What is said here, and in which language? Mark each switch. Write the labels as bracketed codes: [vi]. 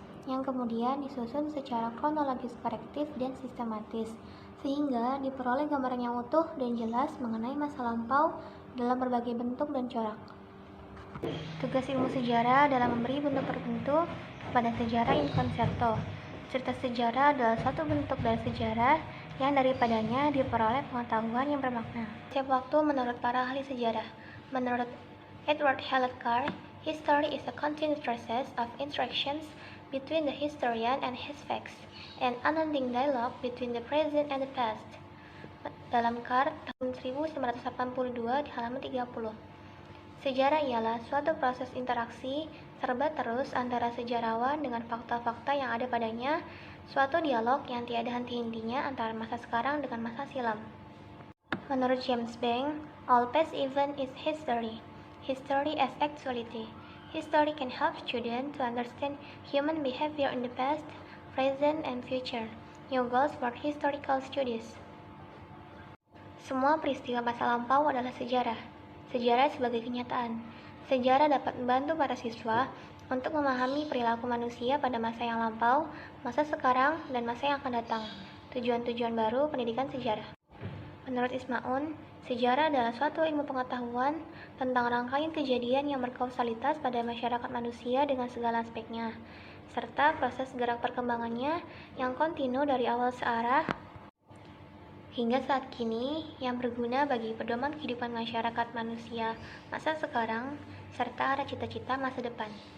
[id] yang kemudian disusun secara kronologis korektif dan sistematis, sehingga diperoleh gambaran yang utuh dan jelas mengenai masa lampau dalam berbagai bentuk dan corak. Tugas ilmu sejarah adalah memberi bentuk tertentu kepada sejarah in concerto. Cerita sejarah adalah suatu bentuk dari sejarah yang daripadanya diperoleh pengetahuan yang bermakna. Setiap waktu menurut para ahli sejarah. [en] Menurut Edward Hewlett Carr, history is a continuous process of interactions between the historian and his facts, an unending dialogue between the present and the past. [id] Dalam Carr tahun 1982 di halaman 30. Sejarah ialah suatu proses interaksi serba terus antara sejarawan dengan fakta-fakta yang ada padanya, suatu dialog yang tiada henti-hentinya antara masa sekarang dengan masa silam. [en] Menurut James Bank, all past event is history. History as actuality. History can help students to understand human behavior in the past, present, and future. New goals for historical studies. [id] Semua peristiwa masa lampau adalah sejarah. Sejarah sebagai kenyataan. Sejarah dapat membantu para siswa untuk memahami perilaku manusia pada masa yang lampau, masa sekarang, dan masa yang akan datang. Tujuan-tujuan baru pendidikan sejarah. Menurut Ismaun, sejarah adalah suatu ilmu pengetahuan tentang rangkaian kejadian yang berkausalitas pada masyarakat manusia dengan segala aspeknya, serta proses gerak perkembangannya yang kontinu dari awal searah hingga saat kini yang berguna bagi pedoman kehidupan masyarakat manusia masa sekarang serta arah cita-cita masa depan.